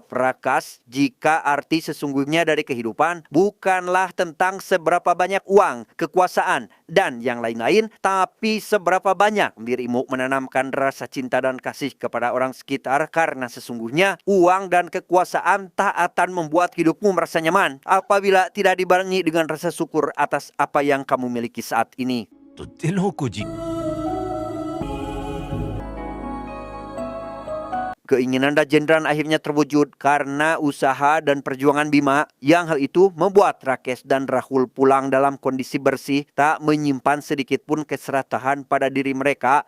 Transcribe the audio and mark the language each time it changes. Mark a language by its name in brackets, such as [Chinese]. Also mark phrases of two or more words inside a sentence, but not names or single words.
[Indonesian] Prakash jika arti sesungguhnya dari kehidupan bukanlah tentang seberapa banyak uang, kekuasaan, dan yang lain-lain, tapi seberapa banyak dirimu menanamkan rasa cinta dan kasih kepada orang sekitar, karena sesungguhnya uang dan kekuasaan tak akan membuat hidupmu merasa nyaman apabila tidak dibarengi dengan rasa syukur atas apa yang kamu miliki saat ini. [Hindi] तो दिलों को जी [Indonesian] Keinginan Rajendran akhirnya terwujud karena usaha dan perjuangan Bima, yang hal itu membuat Rakesh dan Rahul pulang dalam kondisi bersih, tak menyimpan sedikit pun keserakahan pada diri mereka.